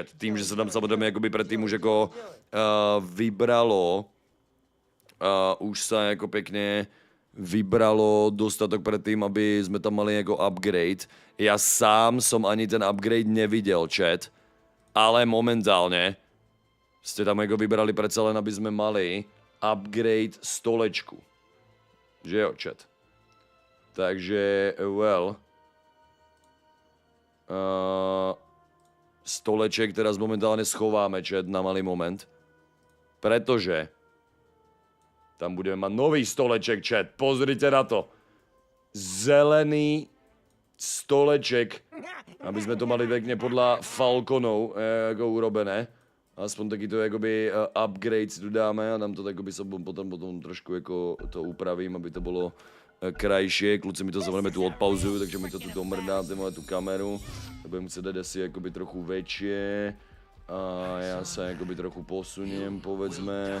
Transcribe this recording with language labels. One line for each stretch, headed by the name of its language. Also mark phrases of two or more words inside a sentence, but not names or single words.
Czech: Tým, že se tam samozřejmě jakoby predtým už jako vybralo, už se jako pěkně vybralo dostatok predtým, aby jsme tam mali jako upgrade. Já sám som ani ten upgrade neviděl, chat, ale momentálně jste tam jako vybrali přece len, aby jsme mali upgrade stolečku. Že jo, chat. Takže, well...
Slovak: stoleček teraz momentálne schováme, chat, na malý moment. Pretože tam budeme mať nový stoleček, chat. Pozrite na to. Zelený stoleček. Aby sme to mali pekne podľa Falconov jako urobené. Aspoň takýto jakoby upgrade si tu dáme a dám to takoby potom trošku jako to upravím, aby to bolo krajšie, kluci mi to samozřejmě tu odpauzujú, takže mi to tu domrdá, tu kameru. To budem muset dát asi jakoby trochu väčšie. A já se jakoby trochu posuniem, povedzme.